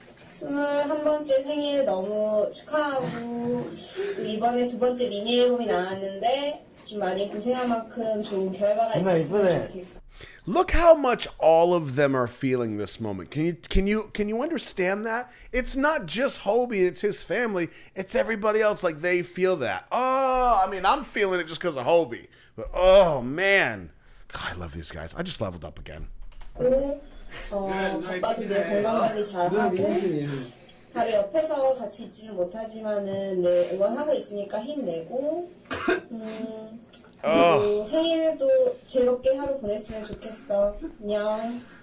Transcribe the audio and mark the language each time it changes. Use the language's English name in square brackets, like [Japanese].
[Korean] 21번째 생일 너무 축하하고 이번에 2번째 미니 앨범이 나왔는데 좀 많이 고생한 만큼 좋은 결과가 있었으면 좋겠고. [English] Look how much all of them are feeling this moment. Can you understand that? It's not just Hobie, it's his family, it's everybody else. Like they feel that. Oh, I mean, I'm feeling it just because of Hobie. But oh man, God, I love these guys. I just leveled up again. [Korean] 바빠도 내 건강 관리 잘하고 바로 옆에서 같이 있지는 못하지만은 내 응원하고 있으니까 힘내고 생일도 즐겁게 하루 보냈으면 좋겠어. 안녕.